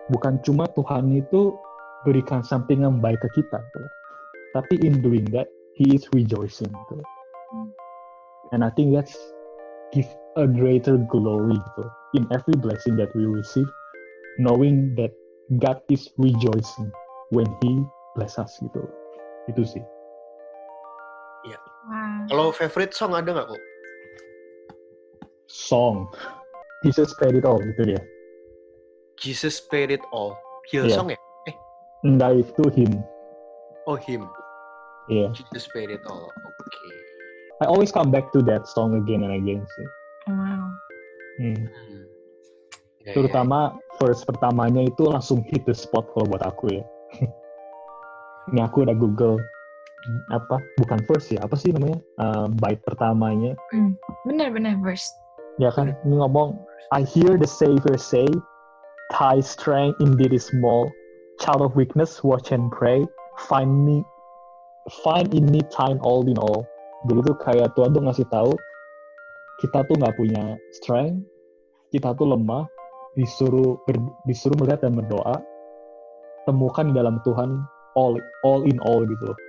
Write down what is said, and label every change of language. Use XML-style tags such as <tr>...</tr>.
<id>Bukan cuma Tuhan itu berikan something yang baik ke kita gitu.</id> <en>Tapi in doing that, He is rejoicing gitu. And I think that's give a greater glory gitu. In every blessing that we receive, knowing that God is rejoicing when He bless us gitu.</en> <id>Itu sih. Iya. Kalau favorite song ada nggak kok? Song. Jesus paid it all, gitu dia. Jesus paid it all. Hillsong ya? Enggak, itu Him. Oh, Him.</id> <en>Yeah. Jesus paid it all. Okay. I always come back to that song again and again sih. Wow.</en> <id>Terutama verse pertamanya itu langsung</id> <en>hit the spot</en> <id>kalau buat aku ya. Ini aku udah Google bukan verse ya, apa sih namanya? Bait pertamanya. Benar verse. Ya kan, ini ngomong,</id> <en>I hear the Savior say, thy strength indeed is small, child of weakness, watch and pray, find in me time all in all.</en> <id>Jadi tuh kayak Tuhan tuh ngasih tahu, kita tuh nggak punya strength, kita tuh lemah, disuruh melihat dan berdoa, temukan di dalam Tuhan</id> <en>all in all</en> <id>gitu.</id>